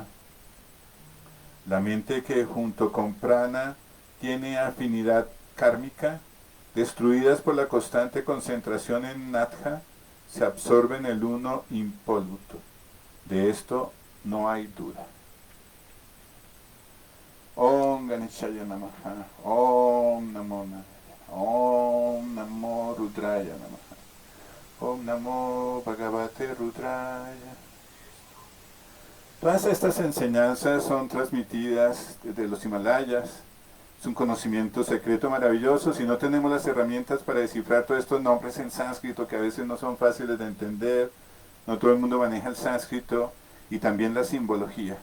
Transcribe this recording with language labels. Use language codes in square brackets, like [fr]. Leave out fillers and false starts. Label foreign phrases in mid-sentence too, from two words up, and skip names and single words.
[es] La mente que junto con prana tiene afinidad kármica, destruidas por la constante concentración en Natha, se absorbe en el uno impoluto. De esto no hay duda. [sa] Om Ganeshaya Namaha, Om Namo Narayana, Om Namo Rudraya Namaha, Om Namo Bhagavate Rudraya. [es] Todas estas enseñanzas son transmitidas desde los Himalayas. Es un conocimiento secreto maravilloso. Si no tenemos las herramientas para descifrar todos estos nombres en sánscrito, que a veces no son fáciles de entender, no todo el mundo maneja el sánscrito, y también la simbología.